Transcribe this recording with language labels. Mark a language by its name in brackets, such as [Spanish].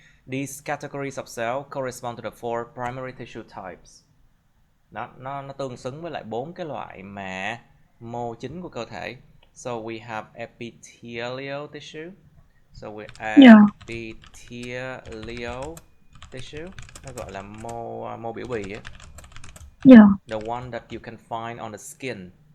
[English] These categories of cell correspond to the 4 primary tissue types. [Vietnamese] Nó tương xứng với lại 4 cái loại mà mô chính của cơ thể. [English] So we have epithelial tissue. So we epithelial tissue, [Vietnamese] nó gọi là mô biểu bì ấy. [English] The one that you can find on the skin.